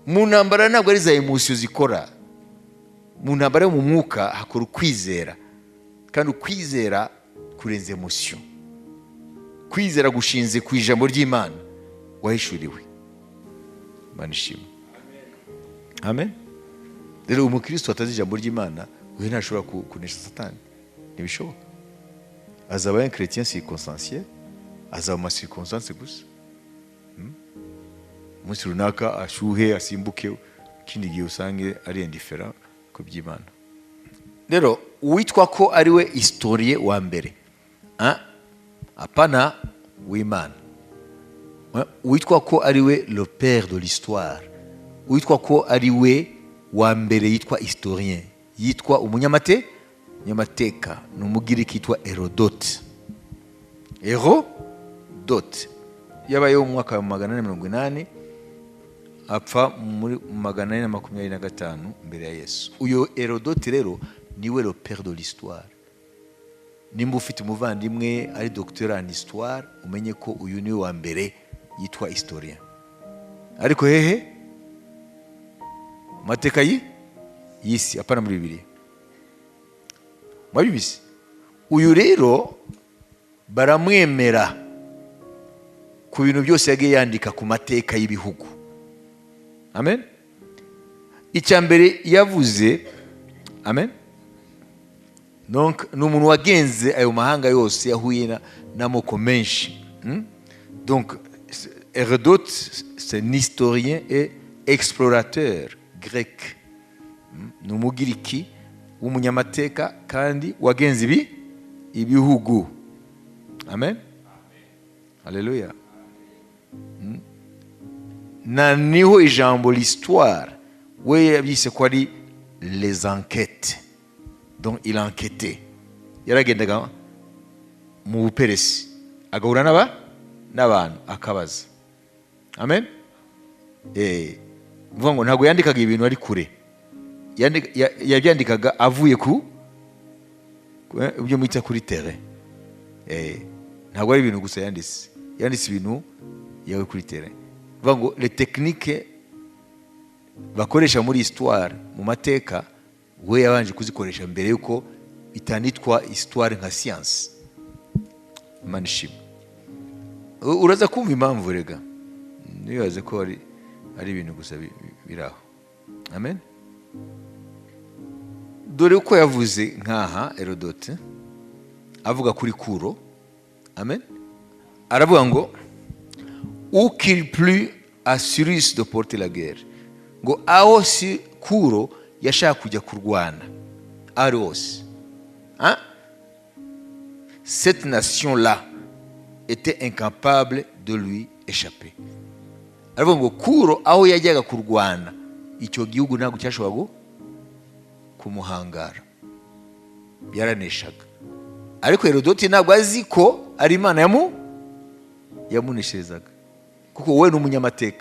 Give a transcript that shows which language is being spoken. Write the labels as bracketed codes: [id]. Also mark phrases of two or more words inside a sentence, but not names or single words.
[rw] mu ntambara ntabwo ari za emosiyo zikora. Mu ntambara yo mu mwuka hakora ukwizera, kandi ukwizera kurenza emosiyo. Kwizera gushinze ku ijambo ry'Imana wahishuriwe. Imana ishimwe. Amen. Rero umukristo atazi ijambo ry'Imana we ntashobora kunesha Satani, ntibishoboka. [fr] Azaba un chrétien circonstanciel, [rw] azaba mu circonstance gusa. Umunsi runaka ashuhe asimbuke, ikindi gihe usange ari indifferent ku by'Imana. Rero uwitwa ko ari we historien wa mbere, apana w'Imana, uwitwa ko ari we [fr] le père de l'histoire, [rw] uwitwa ko ari we wa mbere yitwa historien, yitwa umunyamateka, ni umugiriki yitwa Herodote. Herodote yabayeho mu mwaka wa 480 apfa muri 425 mbere ya Yesu. Uyo Herodote rero niwe [fr] le père de l'histoire. [rw] Nimba ufite umuvandimwe ari [fr] docteur en histoire, [rw] umenye ko uyu niwe wa mbere yitwa historien. Ariko hehe mateka y'isi, apana muri Bibiliya. Mwabibise uyu rero baramwemera ku bintu byose yagiye yandika ku mateka y'ibihugu. Amen. Icyambere yavuze, amen, donc ni umuntu wagenze ayo mahanga yose, yahuye n'amoko menshi. [fr] Donc Hérodote c'est un historien et explorateur grec. [rw] Ni umugiriki w'umunyamateka kandi wagenze ibihugu. Amen. Haleluya. Na niho ijambo l'histoire we yabyise ko ari [fr] les enquêtes. Donc il enquêtait, [rw] yaragendaga mu buperesi agahura n'abantu akabaza. Amen. Mvuga ngo ntabwo yandikaga ibintu ari kure, yabyandikaga avuye ku ibyo mwita kuri terrain. Ntabwo ari ibintu gusa yanditse ibintu yawe kuri terrain. Mvuga ngo [fr] les techniques [rw] bakoresha muri histoire, mu mateka, we yabanje kuzikoresha mbere yuko itanitwa histoire nka science. Imana ishimwe. Uraza kumva impamvu rega, nibaze ko ari ibintu gusa biraho. Amen. Dore uko yavuze nkaha Herodote avuga kuri Kuro. [fr] Amen. [rw] Aravuga ngo [fr] où qu'il plut à Cyrus de porter la guerre, [rw] ngo aho si Kuro yashaka kujya kurwana ari hose, [fr] cette nation-là était incapable de lui échapper. [rw] Aravuga ngo Kuro aho yajyaga kurwana, icyo gihugu ntabwo cyashoboraga kumuhangara, yaraneshaga. Ariko Herodote ntabwo azi ko ari Imana yamunesherezaga, kuko we ni umunyamateka.